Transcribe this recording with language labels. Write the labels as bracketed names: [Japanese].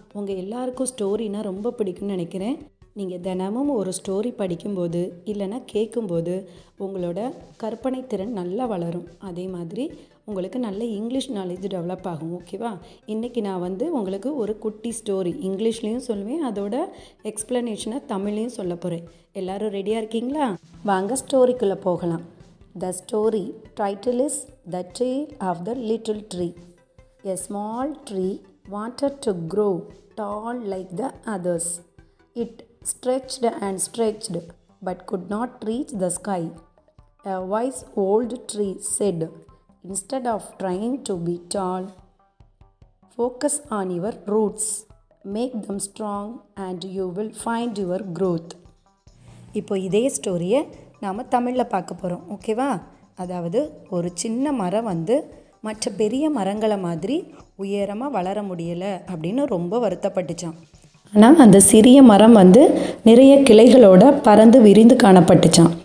[Tamil] உங்கள் எல்லாருக்கும் ஸ்டோரினா ரொம்ப பிடிக்கும்னு நினைக்கிறேன். நீங்கள் தினமும் ஒரு ஸ்டோரி படிக்கும்போது இல்லைன்னா கேட்கும்போது உங்களோட கற்பனை திறன் நல்லா வளரும். அதே மாதிரி உங்களுக்கு நல்ல இங்கிலீஷ் நாலேஜ் டெவலப் ஆகும். ஓகேவா? இன்றைக்கி நான் உங்களுக்கு ஒரு குட்டி ஸ்டோரி இங்கிலீஷ்லேயும் சொல்லுவேன், அதோட எக்ஸ்ப்ளனேஷனை தமிழ்லையும் சொல்ல போகிறேன். எல்லோரும் ரெடியாக இருக்கீங்களா? வாங்க ஸ்டோரிக்குள்ளே போகலாம். [English] The story title is The Tale of the Little Tree. A small tree wanted to grow tall like the others. It stretched and stretched but could not reach the sky. A wise old tree said, "Instead of trying to be tall, focus on your roots. Make them strong and you will find your growth." [Tamil] இப்போ இதே ஸ்டோரியை நாம் தமிழில் பார்க்க போகிறோம். ஓகேவா? அதாவது ஒரு சின்ன மரம் மற்ற பெரிய மரங்களை மாதிரி உயரமாக வளர முடியலை அப்படின்னு ரொம்ப வருத்தப்பட்டுச்சான். ஆனால் அந்த சிறிய மரம் நிறைய கிளைகளோட பறந்து விரிந்து காணப்பட்டுச்சான்.